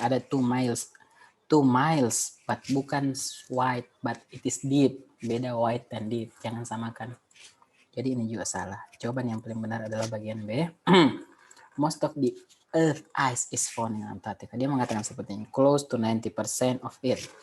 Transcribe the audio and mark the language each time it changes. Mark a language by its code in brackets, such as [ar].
[en] Ada 2 miles, but bukan wide, but it is deep. [id] Beda wide dan deep, jangan samakan. Jadi ini juga salah. Jawaban yang paling benar adalah bagian B. [en] Most of the Earth ice is found in Antarctica. [id] Dia mengatakan seperti ini, [en] close to 90% of it.